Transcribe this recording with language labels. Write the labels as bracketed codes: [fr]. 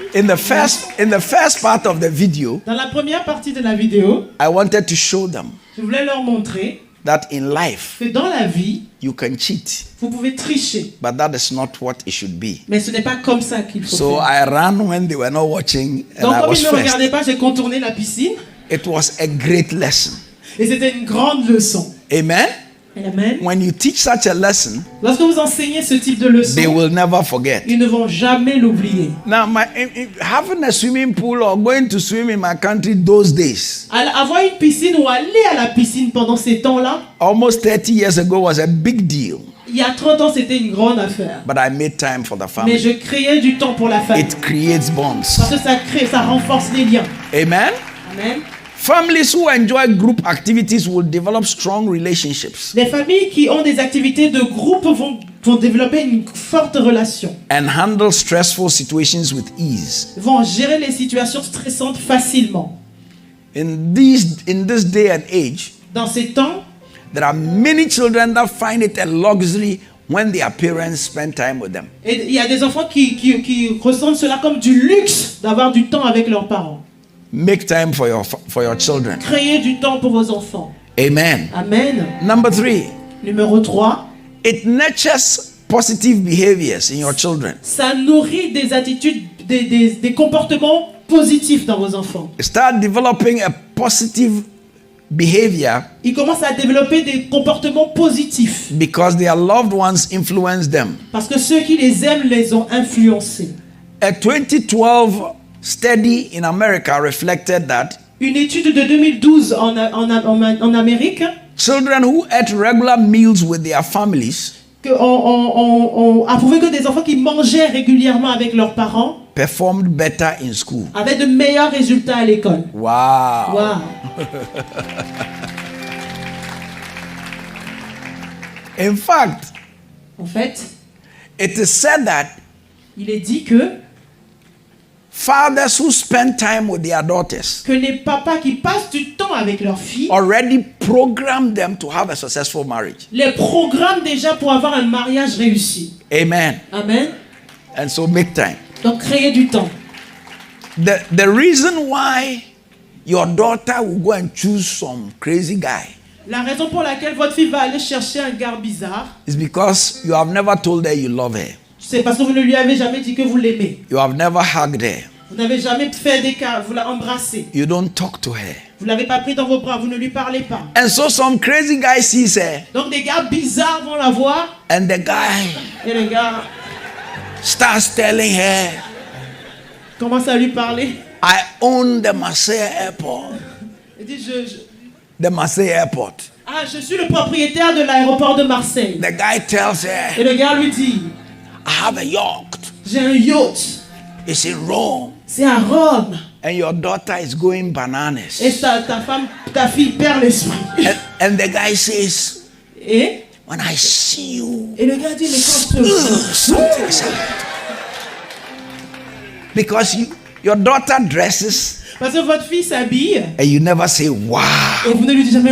[en] In the first part of the video, [fr] dans la première partie de la vidéo, [en] I wanted to show them [fr] je voulais leur montrer [en] that in life [fr] que dans la vie, [en] you can cheat, [fr] vous pouvez tricher. [en] but that is not what it should be. [fr] Mais ce n'est pas comme ça qu'il faut [en] So [fr] faire. [en] I ran when they were not watching, and [fr] Donc [en] I [fr] comme [en] was [fr] ils ne me [en] first. [fr] regardaient pas, j'ai contourné la piscine. [en] It was a great lesson. [fr] Et c'était une grande leçon. [en] Amen. [fr] Amen. [en] When you teach such a lesson, [fr] Lorsque vous enseignez ce type de [en] they [fr] leçon, [en] will never forget. [fr] ils ne vont jamais l'oublier. [en] Now, having a swimming pool or going to swim in my country those days, [fr] Avoir une piscine ou aller à la piscine pendant ces temps-là, [en] almost 30 years ago, was a big deal. [fr] il y a 30 ans, c'était une grande affaire. [en] But I made time for the [fr] Mais [en] family. [fr] je créais du temps pour la famille. [en] It creates bonds. [fr] Parce que ça renforce les liens. [en] Amen. [fr] Amen. [en] Families who enjoy group activities will develop strong relationships [fr] Les familles qui ont des activités de groupe vont développer une forte relation. [en] and handle stressful situations with ease. [fr] Vont gérer les situations stressantes facilement. [en] In this day and age, [fr] Dans ces temps, [en] there are many children that find it a luxury when their parents spend time with them. [fr] et il y a des enfants qui ressentent cela comme du luxe d'avoir du temps avec leurs parents. [en] Make time for your children. [fr] Créer du temps pour vos enfants. [en] Amen. [fr] Amen. [en] Number 3, [fr] Numéro 3, [en] it nurtures positive behaviors in your children. [fr] ça nourrit des attitudes, des comportements positifs dans vos enfants. [en] Start developing a positive behavior [fr] Ils commencent à développer des comportements positifs [en] because their loved ones influence them. [fr] parce que ceux qui les aiment les ont influencés. [en] A 2012 study in America reflected that [fr] Une étude de 2012 en Amérique [en] children who ate regular meals with their families [fr] a prouvé que des enfants qui mangeaient régulièrement avec leurs parents [en] performed better in school. [fr] avaient de meilleurs résultats à l'école. [en] Wow. [fr] Wow. [en] In fact, [fr] En fait, [en] it is said that [fr] il est dit que [en] Fathers who spend time with their daughters [fr] Que les papas qui passent du temps avec leurs filles [en] already program them to have a successful marriage. [fr] les programment déjà pour avoir un mariage réussi. [en] Amen. [fr] Amen. [en] And so make time. [fr] Donc créez du temps. [en] The reason why your daughter will go and choose some crazy guy [fr] La raison pour laquelle votre fille va aller chercher un gars bizarre, [en] is because you have never told her you love her. [fr] c'est parce que vous ne lui avez jamais dit que vous l'aimez. [en] You have never hugged her. [fr] Vous n'avez jamais fait des cas, vous l'avez embrassé. [en] You don't talk to her. [fr] Vous ne l'avez pas pris dans vos bras, vous ne lui parlez pas. [en] And so some crazy guy sees her, [fr] Donc des gars bizarres vont la voir [en] and the guy [fr] et les gars [en] starts telling her, [fr] commencent à lui parler. [en] I own the Marseille airport. [fr] Il dit [en] The Marseille airport. [fr] je suis le propriétaire de l'aéroport de Marseille. [en] The guy tells [fr] Et [en] her, [fr] le gars lui dit, [en] I have a yacht. [fr] j'ai un yacht, [en] It's in Rome. [fr] c'est à Rome. [en] And your daughter is going bananas. [fr] Et ta fille perd l'esprit. [en] And the guy says, [fr] Et [en] when I see you, [fr] le gars dit, mais quand je te vois, [en] something is happening. Because your daughter dresses [fr] parce que votre fille s'habille [en] and you never say, wow, [fr] et vous ne lui dites jamais,